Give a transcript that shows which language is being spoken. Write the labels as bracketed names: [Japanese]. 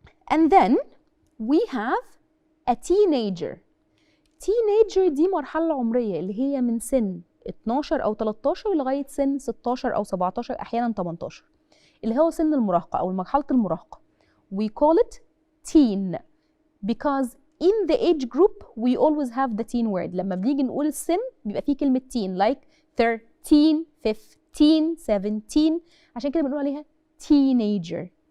[English] And then we have a teenager. [Arabic] Teenager دي مرحلة عمرية اللي هي من سن 12 أو 13 لغاية سن 16 أو 17 أحيانا 18 اللي هو سن المراهقة أو مرحلة المراهقة. [English] We call it teen because in the age group we always have the teen word. [Arabic] لما بنيجي نقول السن بيبقى فيه كلمة teen like 13, 15, 17 عشان كده بنقول عليها teenager.